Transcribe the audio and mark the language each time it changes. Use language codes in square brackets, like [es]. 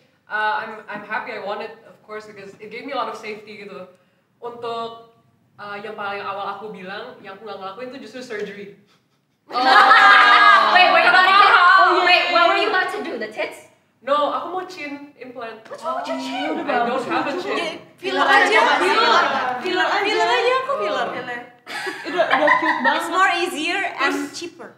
[en] I'm happy I won it, of course, because it gave me a lot of safety [id] gitu. Untuk yang paling awal aku bilang, yang aku nggak ngelakuin itu justru surgery. [en] Wait, what were you about to do? The tits? [id] No, aku mau chin implant. [en] What's wrong with your chin? I don't have a chin. [id] Filler aja. Filler aja aku filler. Udah cute banget. [en] It's more easier and cheaper.